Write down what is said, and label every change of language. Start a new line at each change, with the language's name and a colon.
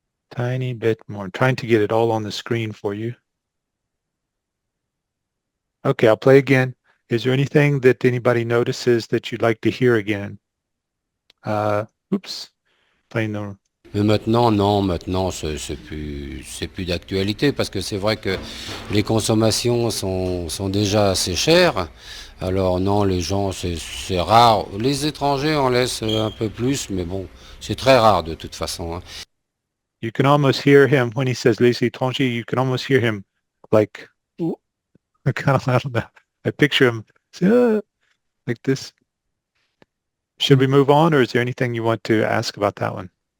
English: Tiny bit more. I'm trying to get it all on the screen for you. Okay, I'll play again. Is there anything that anybody notices that you'd like to hear again? Oops, playing the...
French: Mais maintenant, non, maintenant, c'est plus d'actualité parce que c'est vrai que les consommations sont déjà assez chères. Alors non, les gens, c'est rare. Les étrangers en laissent un peu plus, mais bon, c'est très rare de toute façon, hein.
English: You can almost hear him when he says les étrangers, you can almost hear him like, kind of, I don't know. I picture him like this. Should we move on, or is there anything you want to ask about that one?